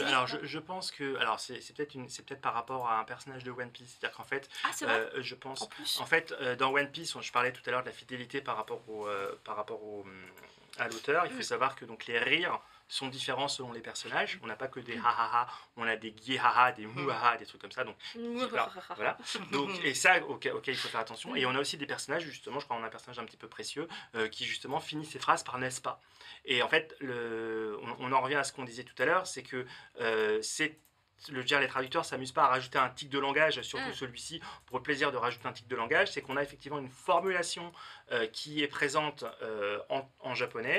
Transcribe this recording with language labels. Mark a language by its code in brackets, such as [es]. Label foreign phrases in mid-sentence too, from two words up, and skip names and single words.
[fr] Je pense que c'est peut-être par rapport à un personnage de One Piece, c'est-à-dire qu'en fait, Ah, c'est vrai. je pense, En plus. en fait, dans One Piece, je parlais tout à l'heure de la fidélité par rapport à l'auteur. Il faut savoir que donc les rires sont différents selon les personnages. On n'a pas que des ha ha ha, on a des gui ha ha, des mou ha ha, des trucs comme ça. Donc voilà. Donc, et ça, auquel il faut faire attention. Et on a aussi des personnages, justement, je crois qu'on a un personnage un petit peu précieux, qui justement finit ses phrases par n'est-ce pas. Et en fait, on en revient à ce qu'on disait tout à l'heure, c'est que les traducteurs ne s'amusent pas à rajouter un tic de langage, surtout celui-ci, pour le plaisir de rajouter un tic de langage, c'est qu'on a effectivement une formulation qui est présente en japonais.